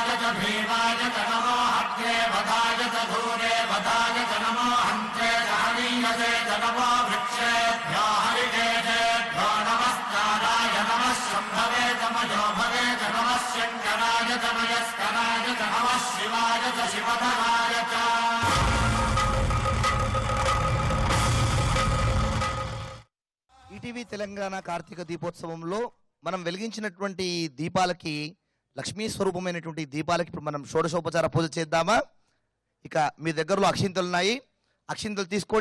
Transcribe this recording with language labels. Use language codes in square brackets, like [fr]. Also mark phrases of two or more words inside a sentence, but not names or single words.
[sa] भीमाय च नमो हत्रे वधाय च धूरे वधाय च नमो हन्त्रे सहनीयसे च नमो वृक्षेभ्यो हरिकेशेभ्यो नमस्काराय नमः शम्भवे च मयो भवे च नमः शङ्कराय च मयस्कराय च नमः शिवाय च शिवधराय च [te] ఈటీవీ తెలంగాణ కార్తీక దీపోత్సవంలో మనం వెలిగించినటువంటి ఈ దీపాలకి లక్ష్మీ స్వరూపమైనటువంటి దీపాలకి ఇప్పుడు మనం షోడశోపచార పూజ చేద్దామా? ఇక మీ దగ్గరలో అక్షింతలు ఉన్నాయి, అక్షింతలు తీసుకోండి.